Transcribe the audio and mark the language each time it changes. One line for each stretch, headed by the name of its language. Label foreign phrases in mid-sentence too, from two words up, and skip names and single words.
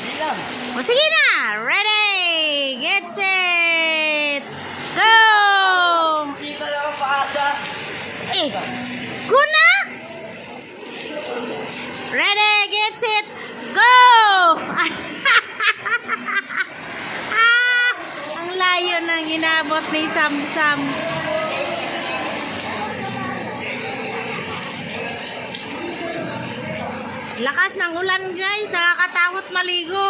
Filipino: O sige na.
English: Ready, get set, go!
Filipino: Go na!
English: Ready, get set, go!
Filipino: Ang layo ng inabot ni Samsam. Lakas ng ulan guys, nakakatakot maligo.